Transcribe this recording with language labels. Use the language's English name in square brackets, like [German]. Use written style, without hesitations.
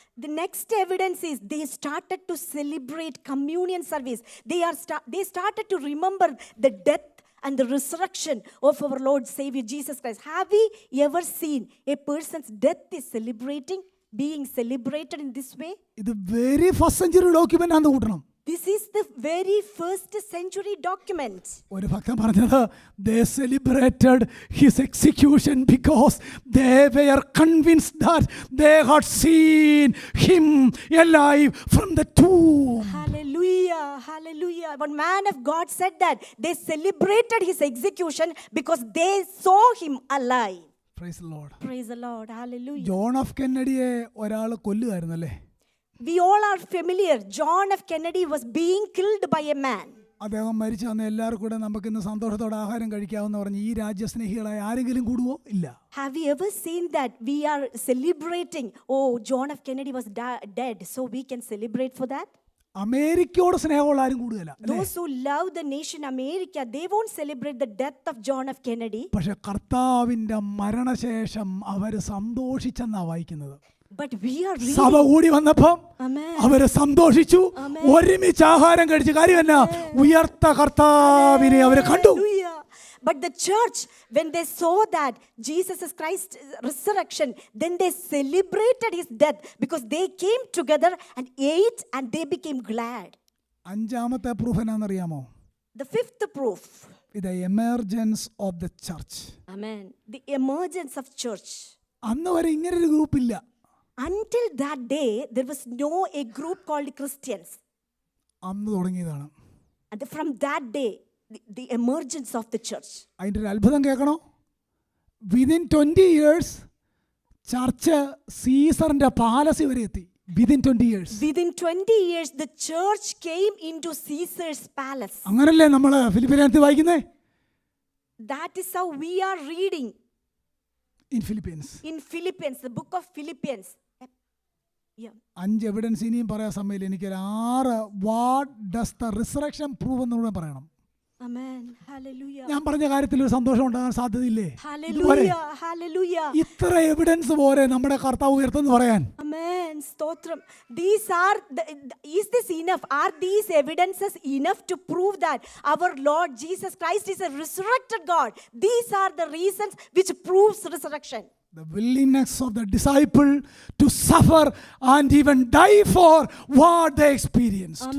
[English] The next evidence is they started to celebrate communion service. They started to remember the death and the resurrection of our Lord Savior Jesus Christ. Have we ever seen a person's death is being celebrated in this way? [Malayalam] ഇത് [English] very first century document [Malayalam] ആണെന്ന് കൂട്ടണം. [English] This is the very first century document. [Malayalam] ഒരു ഭക്തൻ പറഞ്ഞത് [English] they celebrated his execution because they were convinced that they had seen him alive from the tomb. Hallelujah. Hallelujah. One man of God said that they celebrated his execution because they saw him alive. Praise the Lord. Praise the Lord. Hallelujah. [Malayalam] John F കെന്നഡിയെ ഒരാൾ കൊല്ലുമായിരുന്നല്ലേ? [English] We all are familiar. John F. Kennedy was being killed by a man. [Malayalam] അദ്ദേഹം മരിച്ചു വന്ന എല്ലാവർക്കും കൂടെ നമുക്ക് ഇന്ന് സന്തോഷത്തോടെ ആഹാരം കഴിക്കാമെന്ന് പറഞ്ഞ് ഈ രാജ്യസ്നേഹികളായ ആരെങ്കിലും കൂടുവോ? ഇല്ല. [English] Have you ever seen that we are celebrating, oh, John F. Kennedy was dead, so we can celebrate for that? [Malayalam] അമേരിക്കയോട് സ്നേഹമുള്ള ആരും കൂടുതല. [English] Those who love the nation America, they won't celebrate the death of John F. Kennedy. [Malayalam] പക്ഷെ കർത്താവിന്റെ മരണശേഷം അവർ സന്തോഷിച്ചെന്നാ വായിക്കുന്നത്. [English] But we are reading. [Malayalam] സഭ കൂടി വന്നപ്പം അവര് സന്തോഷിച്ചു, ഒരുമിച്ച് ആഹാരം കഴിച്ച കാര്യം എന്നാ? ഉയർത്ത കർത്താവിനെ അവര് കണ്ടു. [English] But the church, when they saw that Jesus Christ's resurrection, then they celebrated his death because they came together and ate and they became glad. [Malayalam] അഞ്ചാമത്തെ proof എന്നാണെന്നറിയാമോ? [English] The fifth proof. The emergence of the church. Amen. The emergence of church. [Malayalam] അന്ന് വരെ ഇങ്ങനൊരു group ഇല്ല. [English] Until that day, there was a group called Christians. [Malayalam] അന്ന് തുടങ്ങിയതാണ്. [English] And from that day, the emergence of the church. [Malayalam] അതിൻ്റെ ഒരു അത്ഭുതം കേൾക്കണോ? [English] within 20 years [Malayalam] ചർച്ച് സീസറിന്റെ പാലസ് വരെ എത്തി. [English] Within 20 years. Within 20 years, the church came into Caesar's palace. അങ്ങനല്ലേ നമ്മൾ ഫിലിപ്പിയൻസിൽ വായിക്കുന്നേ? That is how we are reading. In Philippines. In Philippians, the book of Philippians. Yeah. [Malayalam] 5 evidence ഇനിയും പറയാൻ സമയമില്ല. എനിക്കൊരു 6 [English] what does the resurrection prove [Malayalam] എന്നുകൂടെ പറയണം. [English] Amen. Hallelujah. [Malayalam] ഞാൻ പറഞ്ഞ കാര്യത്തിൽ ഒരു സന്തോഷം ഉണ്ടാകാൻ സാധ്യതയില്ലേ? ഇതുപോലെ [English] Hallelujah. Hallelujah. [Malayalam] ഇത്ര എവിഡൻസ് പോരെ നമ്മുടെ കർത്താവ് ഉയർത്തെന്ന് പറയാൻ? [English] Amen. Stotram. These are, is this enough? Are these evidences enough to prove that our Lord Jesus Christ is a resurrected God? These are the reasons which proves resurrection. The willingness of the disciple to suffer and even die for what they experienced.